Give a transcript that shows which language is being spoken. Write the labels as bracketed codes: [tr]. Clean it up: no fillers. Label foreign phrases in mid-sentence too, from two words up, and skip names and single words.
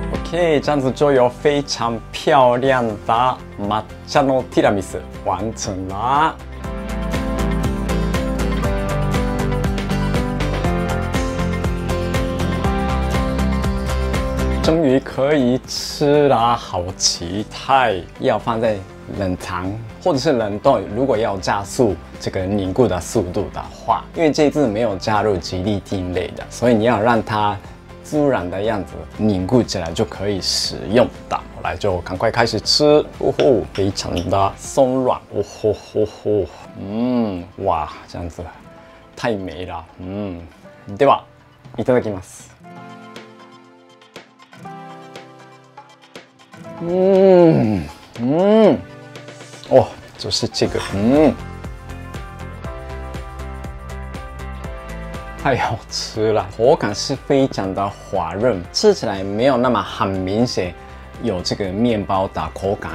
[zh] OK， 这样子就有非常漂亮的 [ja] 抹茶のティラミス [zh] 完成啦。终于可以吃啦，好期待！要放在冷藏或者是冷冻，如果要加速这个凝固的速度的话，因为这一次没有加入吉利丁类的，所以你要让它自然的样子凝固起来就可以使用的。后来就赶快开始吃，哦吼，非常的松软，哦吼吼吼，哇，这样子太美了， [ja] ではいただきます。 [zh] 哦，就是这个，太好吃了，口感是非常的滑润，吃起来没有那么很明显有这个面包的口感。